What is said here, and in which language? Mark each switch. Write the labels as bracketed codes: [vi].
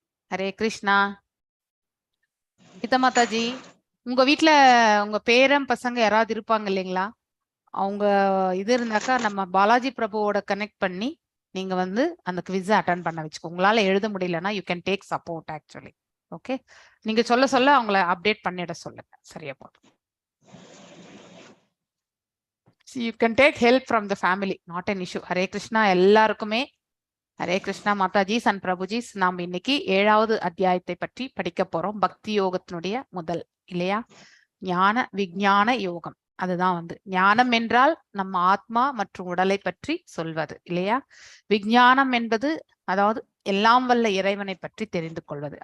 [ta] ஹரே கிருஷ்ணா. கீதா மாதாஜி, உங்க வீட்ல உங்க பேரன் பசங்க யாராவது இருப்பாங்க இல்லைங்களா? அவங்க இது இருந்தாக்கா நம்ம பாலாஜி பிரபுவோட கனெக்ட் பண்ணி நீங்க வந்து அந்த குவிஸ் அட்டென்ட் பண்ண வச்சுக்கோ. உங்களால எழுத முடியலன்னா [en] You can take support actually. [ta] Okay, நீங்க சொல்ல அவங்கள அப்டேட் பண்ணிட சொல்லுங்க. சரியா போதும். [en] You can take help from the family, not an issue. [ta] Hare Krishna எல்லாருக்குமே. ஹரே கிருஷ்ணா மாதாஜிஸ் அண்ட் பிரபுஜிஸ். நாம் இன்னைக்கு 7வது அத்தியாயத்தை பற்றி படிக்க போறோம். பக்தி யோகத்தினுடைய முதல் இல்லையா, ஞான விஞ்ஞான யோகம். அதுதான் வந்து ஞானம் என்றால் நம்ம ஆத்மா மற்றும் உடலை பற்றி சொல்வது இல்லையா. விஞ்ஞானம் என்பது அதாவது எல்லாம் வல்ல இறைவனை பற்றி தெரிந்து கொள்வது.